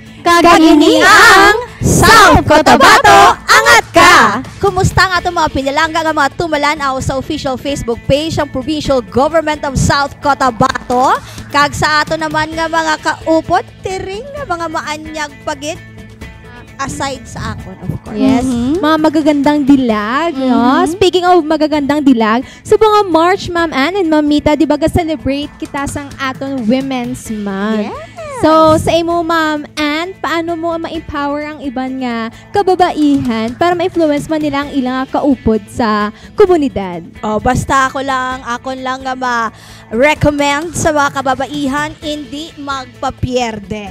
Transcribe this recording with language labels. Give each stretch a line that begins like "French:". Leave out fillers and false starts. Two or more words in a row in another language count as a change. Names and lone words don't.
Hiligaynon: Kagini ang South Cotabato, angat ka! Kumusta nga itong mga pinalangga nga mga tumalanaw sa official Facebook page ng Provincial Government of South Cotabato? Kag sa ato naman nga mga kaupod, tiring nga mga maanyag pagit aside sa akon,
English: of course. Yes,
Filipino: mga magagandang dilag, no?
English: Speaking of
Filipino: magagandang dilag,
Hiligaynon: sa mga March, Ma'am Ann and Ma'am Mita, di ba celebrate kita sang aton Women's Month?
English: Yes.
Hiligaynon: So, sa imo, Ma'am Ann, paano mo ma-empower ang iban nga kababaihan para ma-influence man nila ang ilang kaupod sa komunidad? Oh, basta akon lang nga ma-recommend sa mga kababaihan, hindi magpapierde.